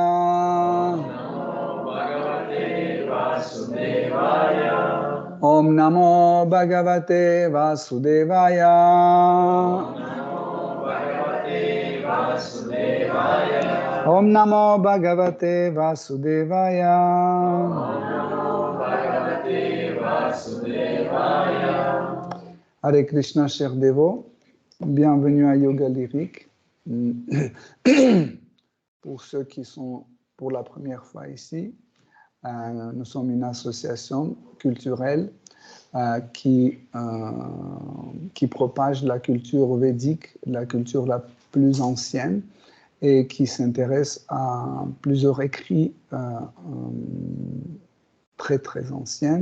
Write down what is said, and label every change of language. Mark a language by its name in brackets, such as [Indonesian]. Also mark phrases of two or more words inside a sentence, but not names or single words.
[Sanskrit] Om Namo Bhagavate Vasudevaya. Om Namo Bhagavate Vasudevaya. Hare Krishna, [French] chers dévots, bienvenue à Yoga Lyrique. Pour ceux qui sont pour la première fois ici, nous sommes une association culturelle qui propage la culture védique, la culture la plus ancienne, et qui s'intéresse à plusieurs écrits très très anciens.